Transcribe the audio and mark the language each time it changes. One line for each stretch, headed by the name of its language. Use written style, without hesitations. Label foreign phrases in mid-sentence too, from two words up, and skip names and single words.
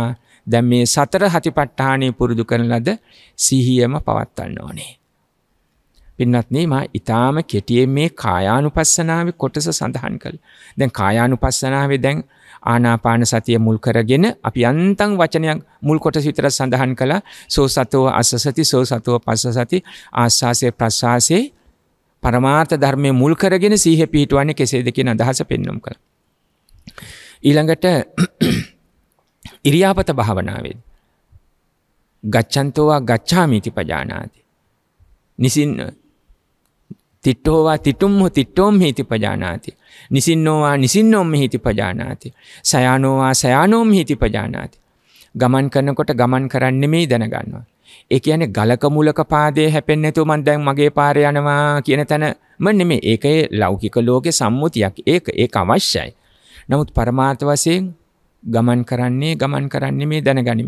Sinhala: දැන් මේ සතර හතිපට්ඨානෙ පුරුදු කරන ලද සිහියම පවත්වන්න ඕනේ. පින්වත්නි මා ඊටාම කෙටියෙන් මේ කායානුපස්සනාවේ කොටස සඳහන් කළා. දැන් කායානුපස්සනාවේ දැන් ආනාපාන සතිය මුල් කරගෙන අපි යන්තම් වචනයක් මුල් කොටස විතර සඳහන් කළා.
Pali: සෝ සතෝ අස්සසති, සෝ සතෝ පස්සසති.
Sinhala: ආස්වාසේ ප්‍රස්වාසේ පරමාර්ථ ධර්මයේ මුල් කරගෙන සිහිය පිහිටවන්නේ කෙසේද කියන අදහස පෙන්වමු කළා. ඊළඟට ඉරියාපත භාවනාවේ
Pali: ගච්ඡන්තෝවා ගච්ඡාමිති පජානාති. නිසින්න තිට්ඨෝවා තිටුම්හි තිට්ඨෝම්හි इति පජානාති. නිසින්නෝවා නිසින්නෝම්හි इति පජානාති. සයානෝවා සයානෝම්හි इति පජානාති.
Sinhala: ගමන් කරනකොට ගමන් කරන්නේ මේ දැනගන්නවා. ඒ කියන්නේ ගලක මුලක පාදයේ හැපෙන්නේ නැතුව මම දැන් මගේ පාරේ යනවා කියන තැනම නෙමෙයි. ඒකේ ලෞකික ලෝකේ සම්මුතියක්. ඒක අවශ්‍යයි. නමුත් පරමාර්ථ වශයෙන් ගමන් කරන්නේ මේ දැනගනිමි.